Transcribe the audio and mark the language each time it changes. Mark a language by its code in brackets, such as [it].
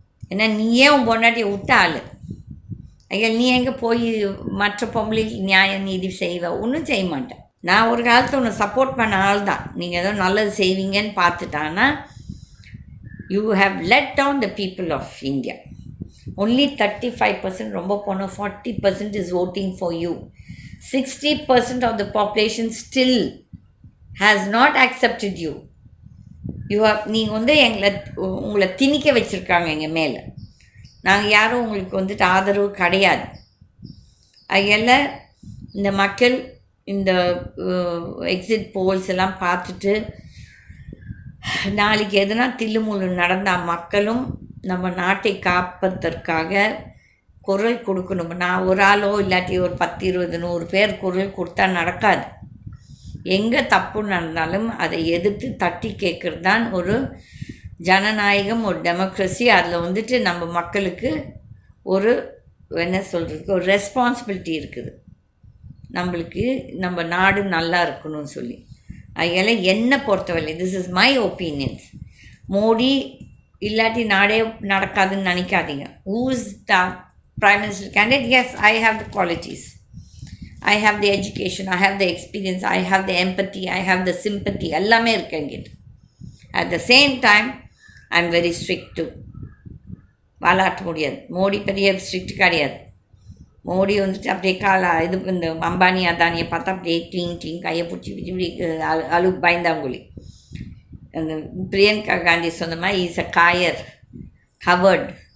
[ta] ஏன்னா நீயே உன் பொண்டாட்டியை விட்ட ஆள். ஐயா நீ எங்கே போய் மற்ற பொம்பளைக்கு நியாய நீதி செய்வ? ஒன்றும் செய்ய மாட்டேன். நான் ஒரு காலத்தில் உன்னை சப்போர்ட் பண்ண ஆள் தான். நீங்கள் ஏதோ நல்லது செய்வீங்கன்னு பார்த்துட்டான்னா [en] You have let down the people of India. Only 35%, [ta] ரொம்ப போனோம் [en] 40% is voting for you. 60% of the population still has not accepted you. [ta] நீங்கள் உங்களை திணிக்க வச்சுருக்காங்க எங்கள் மேலே. நாங்கள் யாரும் உங்களுக்கு ஆதரவு கிடையாது. அதில் இந்த மக்கள் இந்த எக்ஸிட் போல்ஸ் எல்லாம் பார்த்துட்டு நாளைக்கு எதுனா தில்லுமுள்ளு நடந்தால் மக்களும் நம்ம நாட்டை காப்பதற்காக குரல் கொடுக்கணும். நான் ஒரு ஆளோ இல்லாட்டி ஒரு 10, 20, 100 பேர் குரல் கொடுத்தா நடக்காது. எங்கே தப்பு நடந்தாலும் அதை எதிர்த்து தட்டி கேட்குறது தான் ஒரு ஜனநாயகம், ஒரு டெமோக்ரஸி. அதில் நம்ம மக்களுக்கு ஒரு என்ன சொல்கிறதுக்கு ஒரு ரெஸ்பான்சிபிலிட்டி இருக்குது. நம்மளுக்கு நம்ம நாடு நல்லா இருக்கணும்னு சொல்லி. அதனால் என்னை பொறுத்தவரை [en] This is my opinions. [ta] Modi இல்லாட்டி நாடே நடக்காதுன்னு நினைக்காதீங்க. [en] Who is the Prime Minister candidate? Yes, I have the qualities. I have the education, I have the experience, I have the empathy, I have the sympathy. [ta] எல்லாமே இருக்கு என்கிட்ட. [en] At the same time, I am very strict too. [ta] வாலாட்ட முடியாது. மோடி பெரிய strict கிடையாது. மோடி அப்படியே இந்த அம்பானி அதானியை பார்த்தா அப்படியே க்ளீன் கையை பிடிச்சி பயந்தாங்குழி. அந்த பிரியங்கா காந்தி சொன்ன மாதிரி [en] Is a coward coward.